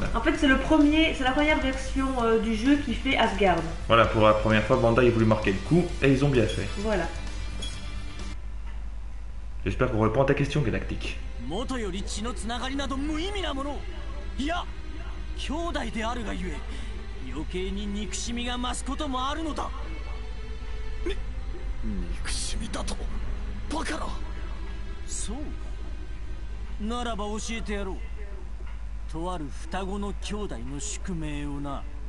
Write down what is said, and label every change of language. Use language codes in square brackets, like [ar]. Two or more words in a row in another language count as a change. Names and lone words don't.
[fr] En fait, c'est la première version du jeu qui fait Asgard. Voilà, pour la première fois, Bandai a voulu marquer le coup, et ils ont bien fait. Voilà. J'espère qu'on répond à ta question, Galactique. Galactique. [ja] 余計に憎しみが増すこともあるのだ。憎しみだとバカな。そうか。ならば教えてやろう。とある双子の兄弟の宿命をな。